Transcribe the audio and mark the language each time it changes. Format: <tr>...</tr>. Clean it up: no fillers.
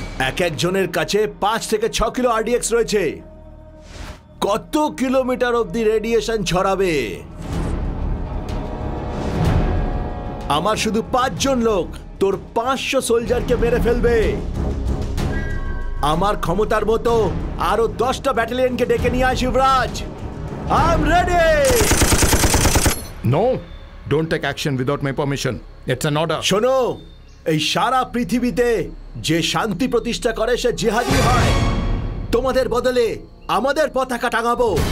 <bn>এক একজনের কাছে 5 থেকে 6 কিলো আরডিএক্স রয়েছে। কত কিলোমিটার অব্দি রেডিয়েশন ছড়াবে? আমার শুধু 5 জন লোক তোর 500 সোলজারকে মেরে ফেলবে। আমার ক্ষমতার মতো আরো 10টা ব্যাটালিয়নকে ডেকে নিয়ে আয় Shivraj.</bn> <en>I am ready. No, don't take action without my permission. It's an order.</en> <bn>শোনো, এই সারা পৃথিবীতে যে শান্তি প্রতিষ্ঠা করে সে জিহাদি হয়। তোমাদের বদলে আমাদের পতাকা টাঙাবো।</bn>